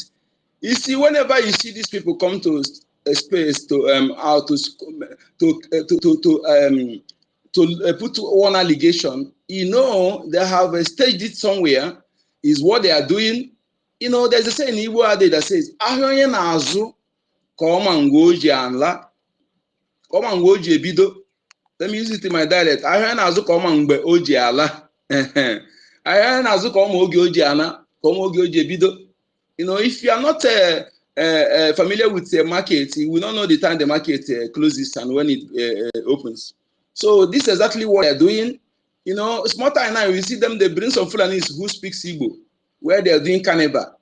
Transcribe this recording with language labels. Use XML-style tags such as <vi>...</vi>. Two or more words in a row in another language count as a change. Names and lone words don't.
<en>You see, whenever you see these people come to a space to put one allegation, you know, they have staged it somewhere, is what they are doing. You know, there's a saying in Igbo Ade that says,</en> <ig>"Ahonye na-azụ ka ọma ngwe oji ala, ka ọma ngwe oji ebido."</ig> <en>Let me use it in my dialect.</en> <ig>Ahonye na-azụ ka ọma mgbe oji ala. Ahonye na-azụ ka ọma oge oji ana, ka ọma oge oji ebido.</ig> <en>You know, if you are not familiar with the market, you will not know the time the market closes and when it opens. So this is exactly what they are doing. You know, small time now, you see them, they bring some Fulanis who speak Igbo, where they are doing carnival.</en>